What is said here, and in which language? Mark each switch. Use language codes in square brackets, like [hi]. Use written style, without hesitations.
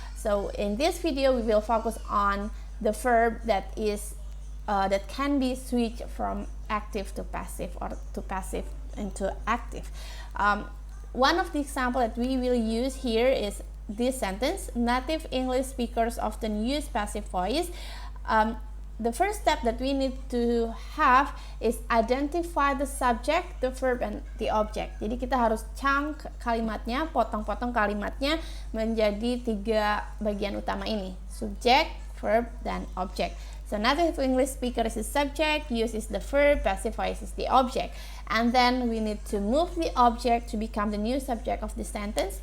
[en] So in this video we will focus on the verb that can be switched from active to passive or to passive into active. One of the example that we will use here is this sentence: native English speakers often use passive voice. The first step that we need to have is identify the subject, the verb, and the object. [id] Jadi kita harus chunk kalimatnya, potong-potong kalimatnya menjadi 3 bagian utama ini: subject, verb, dan object. [en] So native English speaker is the subject, use is the verb, passive voice is the object. And then we need to move the object to become the new subject of the sentence.